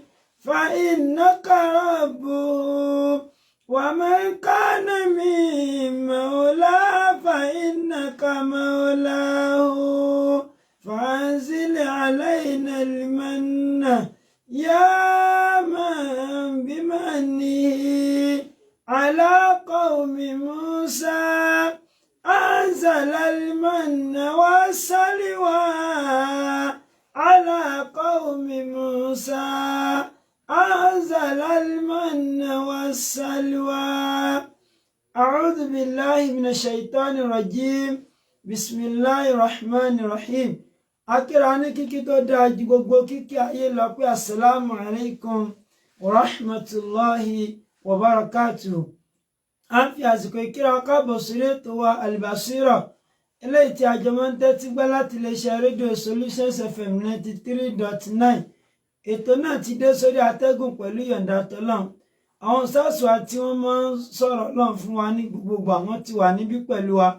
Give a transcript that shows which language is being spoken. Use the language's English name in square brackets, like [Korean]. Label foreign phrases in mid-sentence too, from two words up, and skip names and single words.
[Arabic] فإنك ربه ومن كان من مولى فإنك مولاه فأنزل علينا المن يا من بمنه على قوم موسى أنزل المن والسلوى على قوم موسى أنزل المن والسلوى أعوذ بالله من الشيطان الرجيم بسم الله الرحمن الرحيم [Yoruba] akírani kíkí tó dáa ju gbogbo kíkí ayé lọ pé [Arabic] السلام عليكم ورحمة الله وبركاته. [Yoruba] A ń fi àsìkò ìkíra káàbọ̀ sórí ètò wa Al-Basira eléyìí tí àjọ máa ń tẹ́tí gbọ́ láti iléeṣẹ́ rédíò Solutions FM 93.9. Ètò náà ti dé sórí atẹ́gùn pẹ̀lú yọ̀ǹda tọ́lọ́run. Àwọn sáàsù àti wọ́n máa ń sọ̀rọ̀ lọ́n fún wa ní gbogbo àwọn tí wà níbí pẹ̀lú wa.